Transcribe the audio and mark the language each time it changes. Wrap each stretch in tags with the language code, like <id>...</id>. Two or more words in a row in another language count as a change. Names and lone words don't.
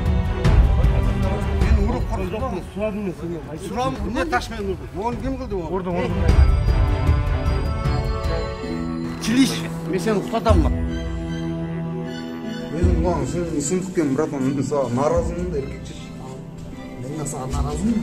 <ky>Мен уруп сурадым. Сурам, эмне таш менен урдум? Могу ким кылды могу? Урдум. Чилиш, мен сени уктатаммы? Мен оған сын түккен братан, мен саған наразымын да эркекчи. Мен саған наразымын.</ky>